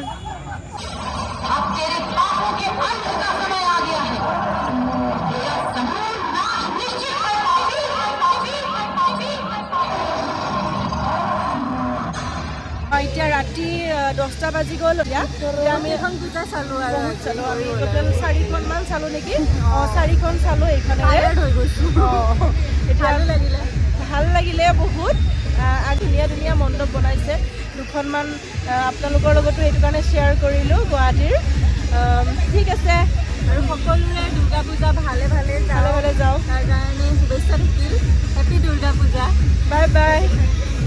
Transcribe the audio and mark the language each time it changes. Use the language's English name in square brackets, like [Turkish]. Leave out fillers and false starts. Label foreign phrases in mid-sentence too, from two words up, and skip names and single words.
[Hindi] अब तेरे पापों के अंत का समय आ गया है। तेरा संपूर्ण नाश निश्चित है [Assamese] এতিয়া ৰাতি 10টা বাজি গ'ল আমি এখন পূজা চালোঁ আৰু আমি টোটেল 4খনমান চালোঁ নেকি 4খন চালোঁ এইখনে হৈ গৈছোঁ এতিয়া ভাল লাগিলে বহুত আৰু ধুনীয়া ধুনীয়া মণ্ডপ বনাইছে দুখনমান আপোনালোকৰ লগতো এইটো কাৰণে শ্বেয়াৰ কৰিলোঁ গুৱাহাটীৰ ঠিক আছে আৰু সকলোৰে দুৰ্গা পূজা ভালে ভালে যাওক তাৰ কাৰণে শুভেচ্ছা থাকিল হেপী দুৰ্গা পূজা [English] bye bye